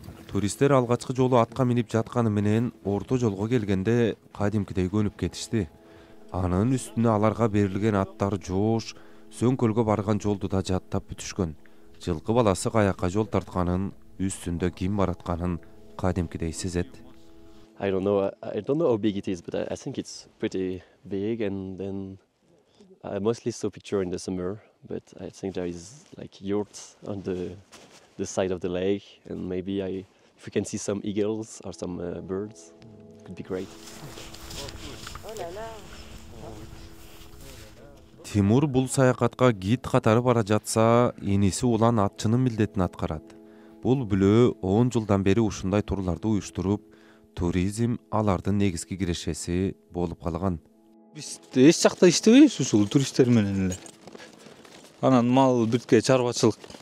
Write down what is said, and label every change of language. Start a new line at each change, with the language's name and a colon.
Kyrgyz: Туристтер алгачкы жолу атка минип жатканы менен орто жолго келгенде кадимкидей көнүп кетишти. Анын үстүнө аларга берилген аттар жоош, сөңкөлгө барган жолду да жаттап бүтүшкөн. Жылкы баласы каякка жол тартканын, үстүндө ким баратканын кадимкидей сезет.
English: I don't know how big it is, but I think it's pretty big, and then I mostly saw picture in the summer, but I think there is like yurts on the side of the lake, and maybe if we can see some eagles or some birds, it could be great.
Kyrgyz: Тимур бул саякатка гид катары бара жатса, иниси улан атчынын милдетин аткарат. Бул бүлөө 10 жылдан бери ушундай турларды уюштуруп, туризм алардын негизги кирешеси болуп калган. Биз эч жакта иштебейбиз ушул туристтер менен эле. Анан мал бүткө чарбачылык.